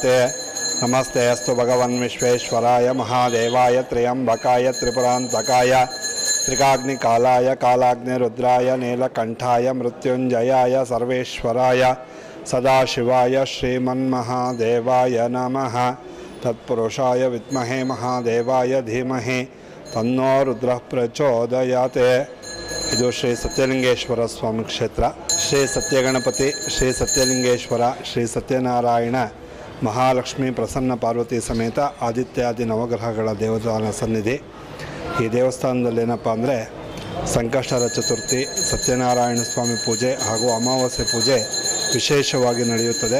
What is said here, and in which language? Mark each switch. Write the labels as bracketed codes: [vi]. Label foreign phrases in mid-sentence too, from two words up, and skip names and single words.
[sa] नमस्ते अस्तु भगवन् विश्वेश्वराय महादेवाय त्र्यंबकाय त्रिपुरान्तकाय त्रिकाग्निकालाय कालाग्निरुद्राय नीलकण्ठाय मृत्युञ्जयाय सर्वेश्वराय सदाशिवाय श्रीमन्महादेवाय नमः। तत्पुरुषाय विद्महे महादेवाय धीमहि तन्नो रुद्रः प्रचोदयात्। [kn] ಇದು ಶ್ರೀ ಸತ್ಯಲಿಂಗೇಶ್ವರ ಸ್ವಾಮಿ ಕ್ಷೇತ್ರ. ಶ್ರೀ ಸತ್ಯಗಣಪತಿ, ಶ್ರೀ ಸತ್ಯಲಿಂಗೇಶ್ವರ, ಶ್ರೀ ಸತ್ಯನಾರಾಯಣ, ಮಹಾಲಕ್ಷ್ಮಿ, ಪ್ರಸನ್ನ ಪಾರ್ವತಿ ಸಮೇತ ಆದಿತ್ಯಾದಿ ನವಗ್ರಹಗಳ ದೇವತಾನ ಸನ್ನಿಧಿ. ಈ ದೇವಸ್ಥಾನದಲ್ಲಿ ಏನಪ್ಪ ಅಂದರೆ ಸಂಕಷ್ಟಹರ ಚತುರ್ಥಿ, ಸತ್ಯನಾರಾಯಣ ಸ್ವಾಮಿ ಪೂಜೆ ಹಾಗೂ ಅಮಾವಾಸ್ಯೆ ಪೂಜೆ ವಿಶೇಷವಾಗಿ ನಡೆಯುತ್ತದೆ.